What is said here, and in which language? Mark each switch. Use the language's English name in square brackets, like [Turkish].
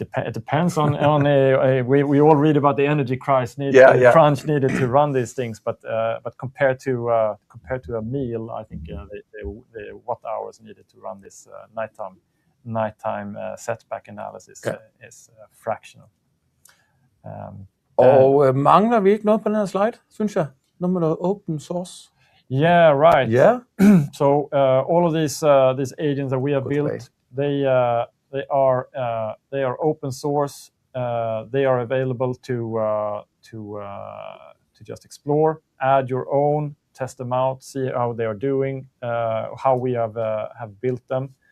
[English] It depends on we all read about the energy crunch needed to run these things, but compared to a meal, I think the watt hours needed to run this nighttime setback analysis is fractional. [Danish] Og mangler vi ikke noget på den her slide, synes jeg? Noget med noget open source. [English] Yeah, right. Yeah. So all of these agents that we have built, they are open source. They are available to just explore, add your own, test them out, see how they are doing, how we have built them.